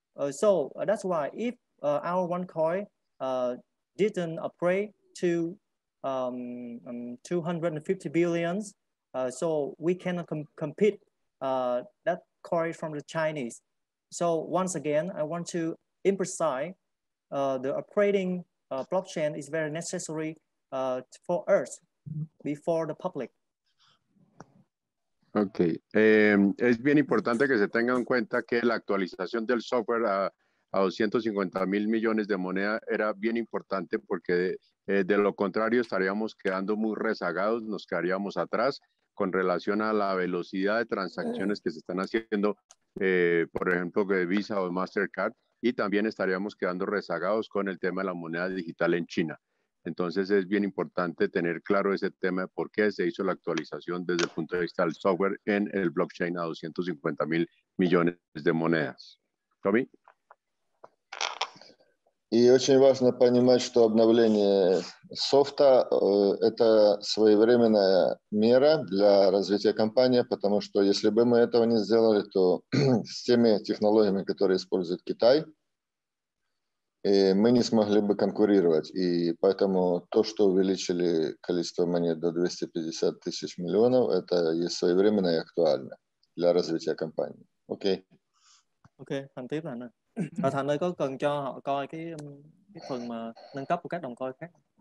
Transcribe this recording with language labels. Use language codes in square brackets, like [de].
[en] So that's why if our OneCoin didn't upgrade to 250 billions, so we cannot compete that coin from the Chinese. So once again, I want to emphasize the upgrading blockchain is very necessary for us before the public. [es] Ok, es bien importante que se tenga en cuenta que la actualización del software a 250 mil millones de moneda era bien importante, porque de lo contrario estaríamos quedando muy rezagados, nos quedaríamos atrás con relación a la velocidad de transacciones que se están haciendo, por ejemplo, de Visa o Mastercard, y también estaríamos quedando rezagados con el tema de la moneda digital en China. Entonces es bien importante tener claro ese tema de por qué se hizo la actualización desde el punto de vista del software en el blockchain a 250 mil millones de monedas. Tommy. [ru] И очень важно понимать, что обновление софта – это своевременная мера для развития компании, потому что если бы мы этого не сделали, то с теми технологиями, которые использует Китай, мы не смогли бы конкурировать. И поэтому то, что увеличили количество монет до 250 тысяч миллионов, это есть своевременно и актуально для развития компании. Окей. [vi] Ok, Thành tiếp là Thành ơi, có cần cho họ coi cái phần mà nâng cấp của các đồng coin khác?